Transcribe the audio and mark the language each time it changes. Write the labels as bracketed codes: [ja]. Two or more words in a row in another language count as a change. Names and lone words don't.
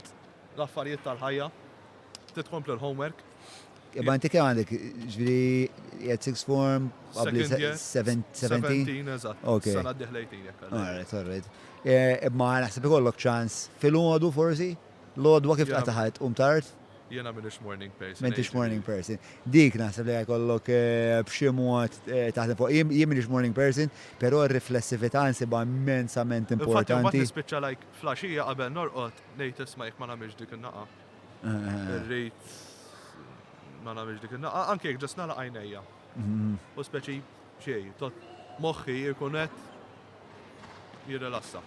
[mt] L-affarijiet tal-ħajja, titkompli l-homework. Imma inti kemm għandek, ġifieri jgħid [en] sixth form, [mt] qabli 17? 17, eżatt. Okay. Sena d-dieħlejtin jekk. Alright. Imma naħseb ikollok ċans fil-għodu forsi? L-għodwa kif taħħajt tard? Jena minix [en] morning person. [mt] Mentix [en] morning person. [mt] Dik naħseb li għajkollok b'xi mod taħdem fuq. Jien minix [en] morning person, [mt] però r-riflessività nsibha immensament importanti. Infatti, nispiċċa like flaxija qabel norqod ngħid isma' jekk ma nagħmilx dik in-naqa. Irrid ma nagħmilx dik in-naqa, anke jekk ġas nagħlaq għajnejja. U speċi xejn, moħħi jkun qed jirrilassa.